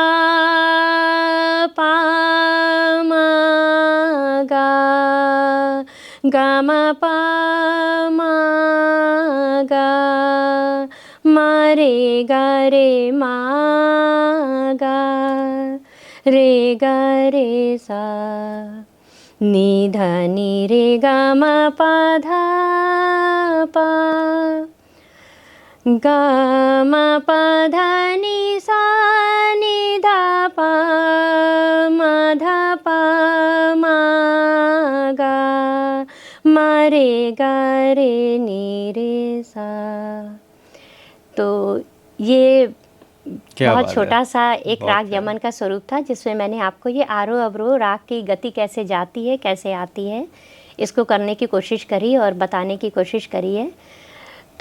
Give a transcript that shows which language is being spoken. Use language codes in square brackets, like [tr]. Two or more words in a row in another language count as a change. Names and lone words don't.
[hi] पा मा गा, गा मा पा मा गा, मा रे गा रे मा गा, रे गा रे सा, नी धा नी रे गा मा पा धा पा, गा मा पा धा नी सा, नी धा पा मा धा पा मा गा, मा रे गा रे नी रे सा। तो ये क्या बहुत बात है। छोटा सा एक बहुत राग प्यारा। यमन का स्वरूप था, जिसमें मैंने आपको ये आरोह अवरोह राग की गति कैसे जाती है, कैसे आती है, इसको करने की कोशिश करी और बताने की कोशिश करी है। तो